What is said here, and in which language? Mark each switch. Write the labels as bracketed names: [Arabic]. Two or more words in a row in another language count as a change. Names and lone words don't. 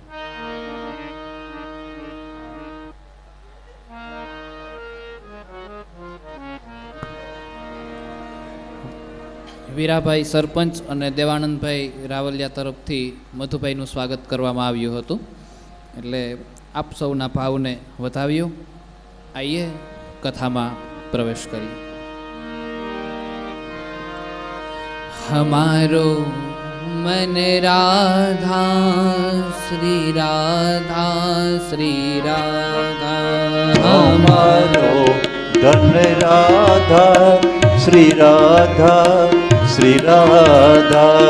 [Gujarati] વીરાભાઈ સરપંચ અને દેવાનંદભાઈ રાવલિયા તરફથી મધુભાઈનું સ્વાગત કરવામાં આવ્યું હતું, એટલે આપ સૌના ભાવને વધાવ્યો. આઈએ કથામાં પ્રવેશ કરીએ. [Braj] हमारो मन राधा श्री राधा श्री राधा हमारो धन राधा श्री राधा श्री राधा